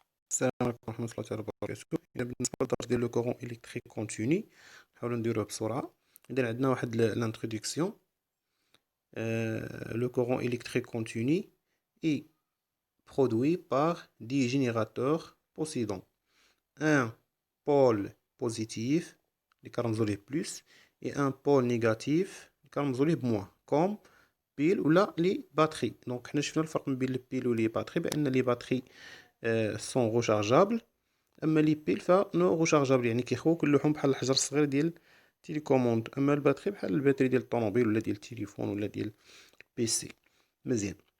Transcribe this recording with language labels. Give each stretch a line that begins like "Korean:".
Arabic: السلام عليكم ورحمة الله تعالى وبركاته. إذا بالنسبة للدرس ديال لو كورون إلكتريك كونتيني نحاولو نديروه بسرعة. إذا عندنا واحد لانتروديكسيون.
French: Le courant électrique continu est produit par des générateurs possédant un pôle positif,
Arabic: اللي كنرمزو ليه بلس،
French: et un pôle négatif
Arabic: اللي كنرمزو ليه بموان، كوم بيل ولا لي باتري. دونك حنا شفنا الفرق بين لي بيل و لي باتري، بأن لي باتري سون غوشارجابل، اما لي بيل فنو غوشارجابل، يعني كيخوو كلهم بحال الحجر الصغير ديال تيليكوموند. اما الباتري بحال الباتري ديال الطوموبيل ولا ديال التليفون ولا ديال البيسي. مزيان.